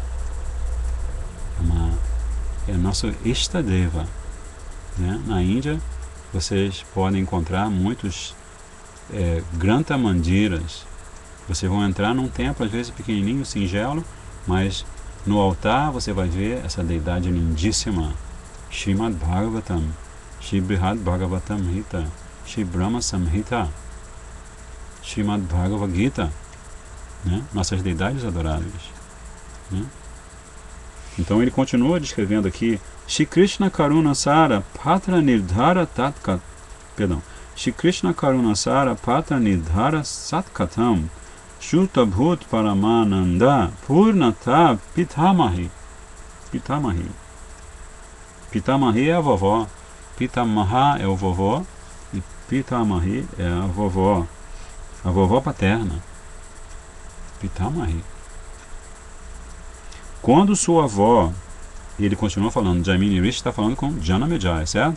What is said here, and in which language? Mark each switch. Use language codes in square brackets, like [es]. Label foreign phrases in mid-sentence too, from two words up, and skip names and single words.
[pt] É nosso Ishtadeva. Né? Na Índia, vocês podem encontrar muitos Grantha Mandiras. Vocês vão entrar num templo, às vezes pequenininho, singelo, mas no altar você vai ver essa deidade lindíssima, Srimad Bhagavatam, Shri Brihad Bhagavatam Hita, Shri Brahma Samhita, Srimad Bhagavad Gita, né? Nossas deidades adoráveis. Né? Então ele continua descrevendo aqui, [sa] श्री कृष्ण करुणा सार पात्र निर्धार तत्कट, श्री कृष्ण करुणा सार पात्र निर्धार सत्कटम् शुत भूत परमानन्द पूर्णता पितामही. [pt] Pitamahi é a vovó, Pitamaha é o vovó e Pitamahi é a vovó paterna. Pitamahi. Quando sua avó, ele continua falando, Jaimini Rishi está falando com Janamejaya, certo?